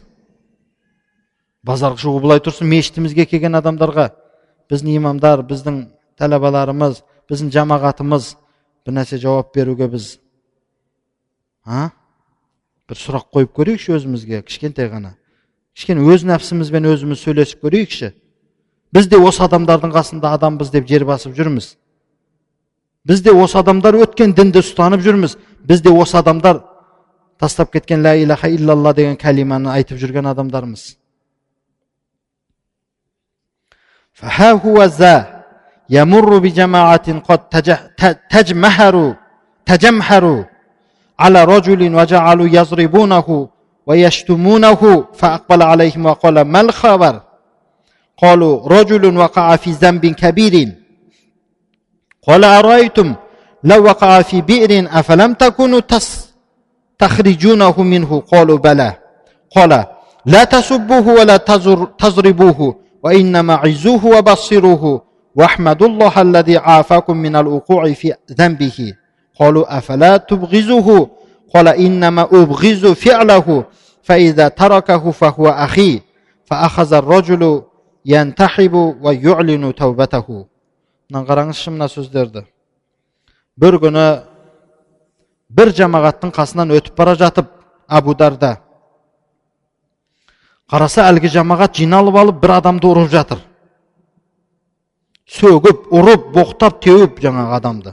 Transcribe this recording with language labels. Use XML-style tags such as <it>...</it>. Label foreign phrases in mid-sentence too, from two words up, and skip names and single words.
<kk>Базарға шығу былай тұрсын, мешітімізге келген адамдарға, біздің имамдар, біздің тәләбаларымыз, біздің жамағатымыз бір нәрсе жауап беруге біз бір сұрақ қойып көрейікші өзімізге, кішкентай ғана. Кішкене өз нәпсімізбен өзіміз сөйлесіп көрейікші. Біз де осы адамдардың қасында адамбыз деп жер басып жүрміз. Біз де осы адамдар өткен дінді ұстанып жүрміз. Біз де осы адамдар тастап кеткен</kk> <ar>لا إله إلا الله</ar> <kk>деген кәлиманы айтып жүрген адамдармыз.</kk> <ar>فها هو ذا يمر بجماعة قد تجمهروا على رجل وجعلوا يضربونه ويشتمونه فأقبل عليهم وقال ما الخبر؟ قالوا رجل وقع في ذنب كبير. قال أرأيتم لو وقع في بئر أفلم تكونوا تخرجونه منه؟ قالوا بلى. قال لا تسبوه ولا تضربوه وإنما عظوه وبصروه واحمدوا الله الذي عافاكم من الوقوع في ذنبه. قالوا أفلا تبغضه قال إنما أبغض فعله فإذا تركه فهو أخي فأخذ الرجل ينتحب ويعلن توبته.</ar> <kk>Nan qarаңызшы мына сөздерді. Bir күні bir жамағаттың қасынан өтіп бара жатып Абу Дарда қараса әлгі жамағат жиналып алып бір адамды ұрып жатыр. Сөгіп, ұрып, боқтап, теуіп жаңағы адамды.</kk>